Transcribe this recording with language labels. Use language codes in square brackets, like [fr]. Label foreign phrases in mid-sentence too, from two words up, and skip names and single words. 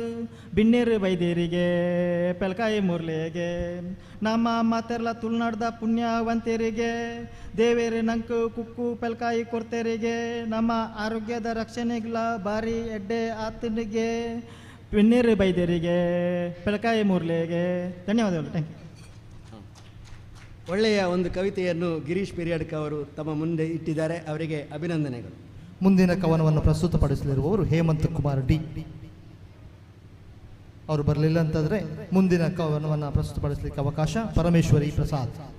[tcy] ಬಿನ್ನಿರ್ ಬೈದ್ಯರಿಗೆ ಪೆಲಕಾಯಿ ಮುರ್ಲೆಗೆ, ನಮ್ಮ ಮಾತೆರ್ಲ ತುಳುನಾಡ್ದ ಪುಣ್ಯವಂತರಿಗೆ, ದೇವೇರಿ ನಂಕ್ ಕುಕ್ಕು ಪೆಲಕಾಯಿ ಕೊಡ್ತೇರಿಗೆ, ನಮ್ಮ ಆರೋಗ್ಯದ ರಕ್ಷಣೆಗಳ ಬಾರಿ ಎಡ್ಡೆ ಆತನಿಗೆ. ಬಿನ್ನಿರ್ ಬೈದ್ಯರಿಗೆ ಪೆಲಕಾಯಿ ಮುರ್ಲೆಗೆ. ಧನ್ಯವಾದಗಳು. [en] Thank you. [kn] ಒಳ್ಳೆಯ ಒಂದು ಕವಿತೆಯನ್ನು ಗಿರೀಶ್ ಪಿರಿಯಡ್ಕ ಅವರು ತಮ್ಮ ಮುಂದೆ ಇಟ್ಟಿದ್ದಾರೆ, ಅವರಿಗೆ ಅಭಿನಂದನೆಗಳು. ಮುಂದಿನ ಕವನವನ್ನು ಪ್ರಸ್ತುತಪಡಿಸಲಿರುವವರು ಹೇಮಂತ್ ಕುಮಾರ್ ಡಿ. ಅವರು ಬರಲಿಲ್ಲ ಅಂತಂದರೆ ಮುಂದಿನ ಕವನವನ್ನು ಪ್ರಸ್ತುತಪಡಿಸಲಿಕ್ಕೆ ಅವಕಾಶ ಪರಮೇಶ್ವರಿ ಪ್ರಸಾದ್.